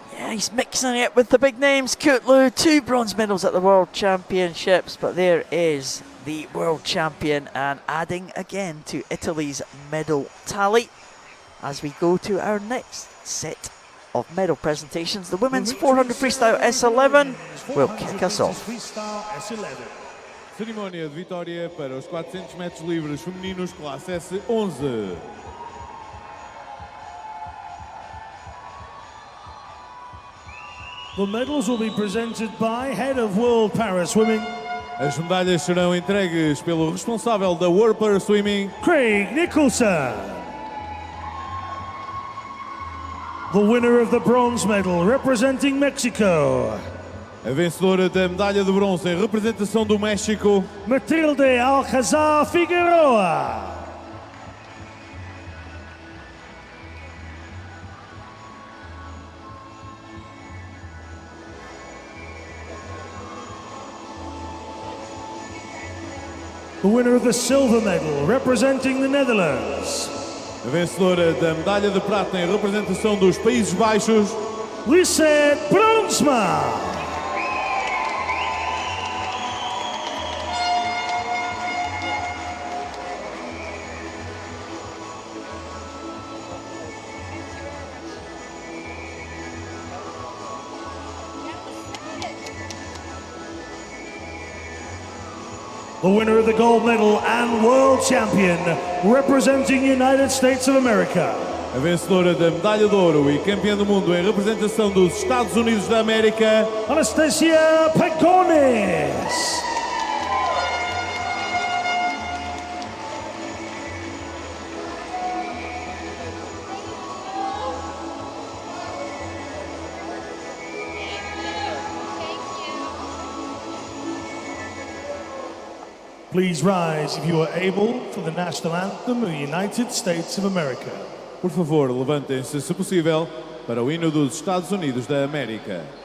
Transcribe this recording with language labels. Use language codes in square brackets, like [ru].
[en] Yeah, he's mixing it with the big names. Kutlu, 2 bronze medals at the World Championships, but there is the world champion, and adding again to Italy's medal tally as we go to our next set of medal presentations. The women's 400 freestyle S11 will kick us off. [pt] Cerimónia de vitória para os 400 metros livres femininos, classe S11. [en] The medals will be presented by Head of World Para Swimming. [pt] As medalhas serão entregues pelo responsável da World Para Swimming, Craig Nicholson. [en] The winner of the bronze medal representing Mexico, [pt] a vencedora da medalha de bronze em representação do México, Matilde Alcazar Figueroa. [en] The winner of the silver medal representing the Netherlands, [pt] a vencedora da medalha de prata em representação dos Países Baixos, Lisette Bronsma. [en] The winner of the gold medal and world champion representing United States of America, [pt] a vencedora da medalha de ouro e campeã do mundo em representação dos Estados Unidos da América, Anastasia Pagones. [en] Please rise if you are able for the national anthem of the United States of America. [pt] Por favor, levantem-se, se possível, para o hino dos Estados Unidos da América.